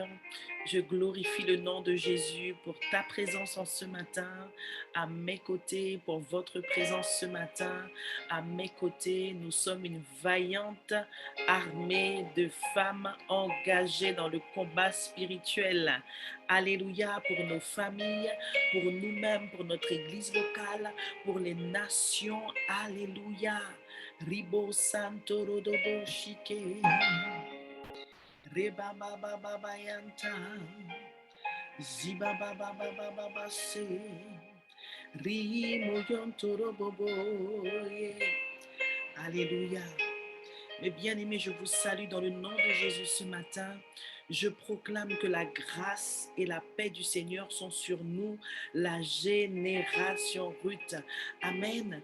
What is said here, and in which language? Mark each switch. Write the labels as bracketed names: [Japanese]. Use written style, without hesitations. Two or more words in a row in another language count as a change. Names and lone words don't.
[French] Je glorifie le nom de Jésus pour ta présence en ce matin à mes côtés, pour votre présence ce matin à mes côtés. Nous sommes une vaillante armée de femmes engagées dans le combat spirituel. Alléluia, pour nos familles, pour nous-mêmes, pour notre église locale, pour les nations. Alléluia. Ribo santo rodobo shike. Reba baba baba yanta. Ziba baba baba baba se. Rimo yonto robobo. Alléluia. Mes bien-aimés, je vous salue dans le nom de Jésus ce matin. Je proclame que la grâce et la paix du Seigneur sont sur nous, la génération Ruth. Amen.